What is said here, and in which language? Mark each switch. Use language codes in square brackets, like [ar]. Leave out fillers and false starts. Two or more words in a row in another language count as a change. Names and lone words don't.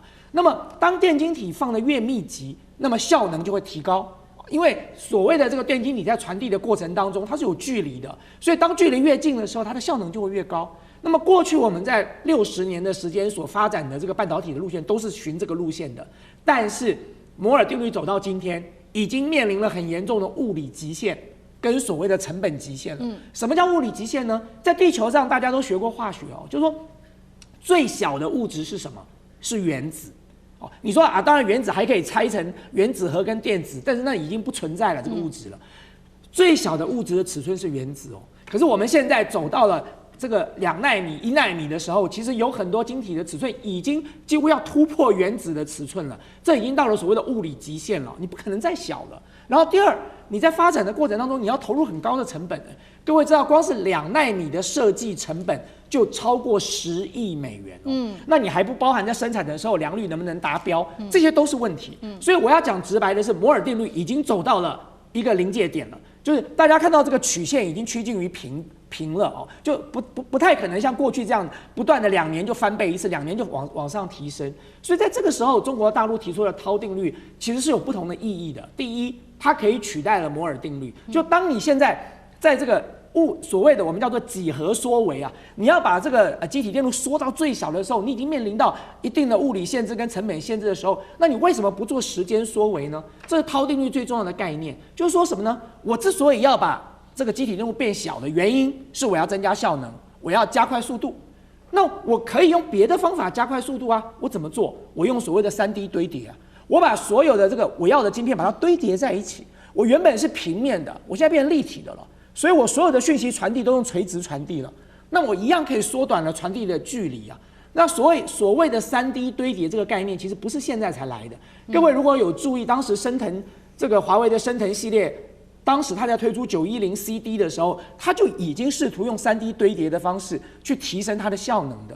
[zh] 那麼當電晶體放得越密集，那麼效能就會提高。因為所謂的這個電晶體在傳遞的過程當中，它是有距離的，所以當距離越近的時候，它的效能就會越高。那麼過去我們在60年的時間所發展的這個半導體的路線都是循這個路線的，但是摩爾定律走到今天，已經面臨了很嚴重的物理極限跟所謂的成本極限了。什麼叫物理極限呢？在地球上大家都學過化學哦，就是說最小的物質是什麼？是原子。哦，你說啊，當然原子還可以拆成原子核跟電子，但是那已經不存在了这個物質了。最小的物質的尺寸是原子哦。可是我們現在走到了這個2奈米、1奈米的時候，其實有很多晶體的尺寸已經幾乎要突破原子的尺寸了，這已經到了所謂的物理極限了，你不可能再小了。然後第二，你在發展的过程当中，你要投入很高的成本。各位知道，光是2奈米的設計成本就超過10億美元。那你還不包含在生產的時候良率能不能達標，這些都是問題。所以我要講直白的是，摩爾定律已經走到了一個臨界點了，就是大家看到這個曲線已經趨近於平了哦，就不太可能像過去這樣不斷的2年就翻倍一次，2年就往上提升。所以在這個時候，中國大陸提出的濤定律其實是有不同的意義的。第一，它可以取代了摩爾定律。就當你現在在這個所謂的我們叫做幾何縮微啊，你要把這個基體電路縮到最小的時候，你已經面臨到一定的物理限制跟成本限制的時候，那你為什麼不做時間縮微呢？這是濤定律最重要的概念，就是說什麼呢？我之所以要把這個基體電路變小的原因是我要增加效能，我要加快速度。那我可以用別的方法加快速度啊，我怎麼做？我用所謂的3D 堆疊啊，我把所有的這個我要的晶片把它堆疊在一起。我原本是平面的，我現在變成立體的了，所以我所有的訊息傳遞都用垂直傳遞了。那我一樣可以縮短了傳遞的距離啊。那所謂的3D 堆疊這個概念，其實不是現在才來的。各位如果有注意，當時昇騰這個華為的昇騰系列，當時他在推出910CD 的時候，他就已經試圖用3D 堆疊的方式去提升它的效能的。